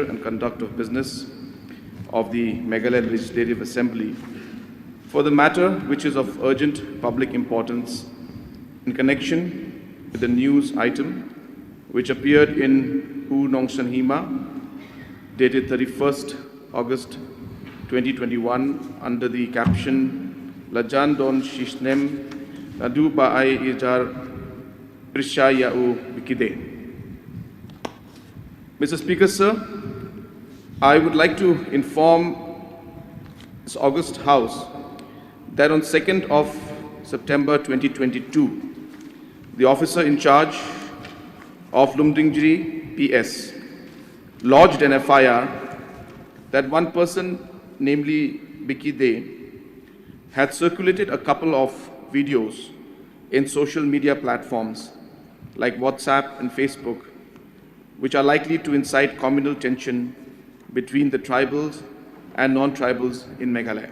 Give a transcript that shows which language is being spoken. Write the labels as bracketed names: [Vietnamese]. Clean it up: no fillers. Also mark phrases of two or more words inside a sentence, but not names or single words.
[English] and Conduct of Business of the Meghalaya Legislative Assembly for the matter which is of urgent public importance in connection with the news item which appeared in jingshaniah dated 31st August 2021 under the caption [Khasi] Lajan don shishnem nadu ba'ai ijar prishayau bikide. [English] Mr. Speaker, sir, I would like to inform this August House that on 2nd of September 2022, the officer in charge of Lyngdoh PS lodged an FIR that one person, namely Vicky Day, had circulated a couple of videos in social media platforms like WhatsApp and Facebook, which are likely to incite communal tension between the tribals and non-tribals in Meghalaya.